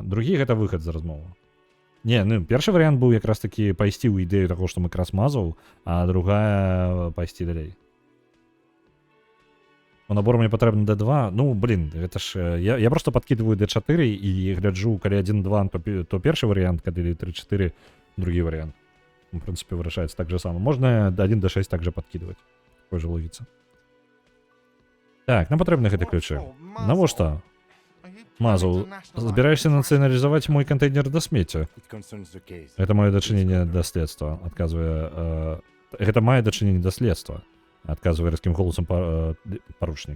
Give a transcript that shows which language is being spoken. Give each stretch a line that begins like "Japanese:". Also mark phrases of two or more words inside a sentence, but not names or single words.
Belarusian: Другі гэта выхад з размовы. Не, ну, першы варыянт быў якраз такі пайсці ў ідэю таго, што мы красмазаў, а другая пайсці далей. У набору мне патрэбна D2. Ну, блин, гэта ж... Я просто подкидываю D4 і гляджу, калі 1-2, то першы варыянт, калі 3-4, другі варыянт.
Russian: В принципе,
Belarusian: вырашаецца так же само. Можна 1-6
Russian: также подкидывать. Такой же
Belarusian: логіца. Так, нам патрэбны гэты ключы. Навошта? Мазаў, збіраешся нацыяналізаваць мой кантэйнер да смецця? Гэта маё дачыненне да следства, адказвае... Гэта мае дачыненне да следства, адказвае рэзкім голасам паручнік.